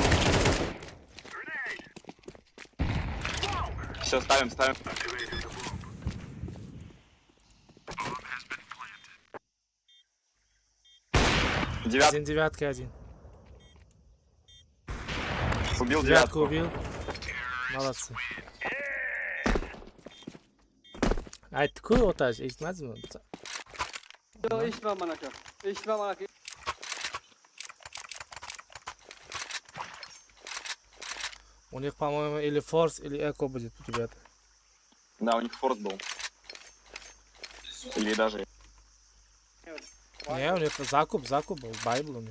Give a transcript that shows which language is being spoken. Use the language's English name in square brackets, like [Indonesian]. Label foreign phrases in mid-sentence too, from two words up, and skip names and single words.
[Russian] Все, ставим. Один девятка, один. Убил Девятку девятку. убил. Молодцы. [Uzbek] Aytdi-ku o'tash, eshitmadingmi? Yo'q, eshitmaman aka. [Russian] У них, по-моему, или форс, или эко будет, ребята. Да, у них форс был. Или даже... Не, у них закуп был, байбл у них.